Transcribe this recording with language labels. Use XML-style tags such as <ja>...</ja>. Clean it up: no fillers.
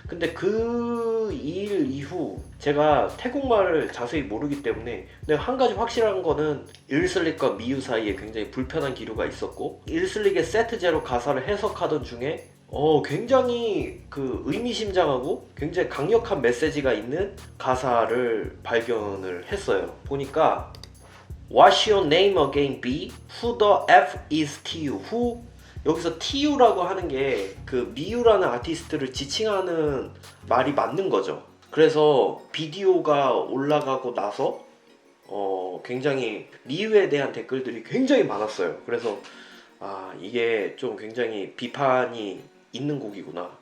<ko>근데 그 일 이후 제가 태국말을 자세히 모르기 때문에, 근데 한 가지 확실한 거는 일슬릭과 미유 사이에 굉장히 불편한 기류가 있었고, 일슬릭의 세트 제로 가사를 해석하던 중에 굉장히 그 의미심장하고 굉장히 강력한 메시지가 있는 가사를 발견을 했어요. 보니까</ko> <en>What's your name again, B? Who the F is TU? Who?</en> <ko>여기서 TU라고 하는 게 그 미유라는 아티스트를 지칭하는 말이 맞는 거죠. 그래서 비디오가 올라가고 나서 굉장히 미유에 대한 댓글들이 굉장히 많았어요. 그래서 이게 좀 굉장히 비판이 있는 곡이구나.</ko>